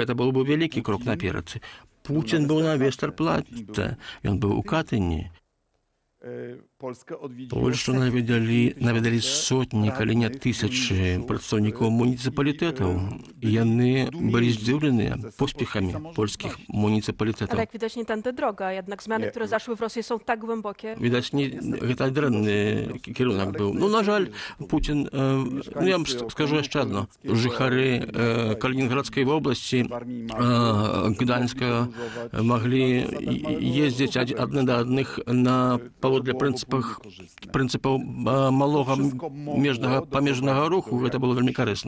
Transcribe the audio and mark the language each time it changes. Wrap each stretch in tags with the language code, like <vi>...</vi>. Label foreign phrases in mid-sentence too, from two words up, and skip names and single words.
<be>Гэта был бы вялікі крок наперад. Пуцін быў на Вестэрплатце, ён быў у Катыні. Польшчу наведалі сотні, калі не тысячы прадстаўнікоў муніцыпалітэтаў. Яны былі здзіўленыя поспехамі польскіх</be> <pl>Ale</pl> <be>муніцыпалітэтаў.</be> <pl>jak widać, nie tędy droga. Jednak zmiany, które zaszły w Rosji, są tak głębokie.</pl> <be>Відаць, гэта дрэнны кірунак быў. Ну, на жаль, Пуцін, я вам скажу яшчэ адно. Жыхары Калінінградскай вобласці, Гданьска маглі ездзіць адны да адных на паводле прынцыпаў малога памежнага руху. Гэта было вельмі карысна.</be>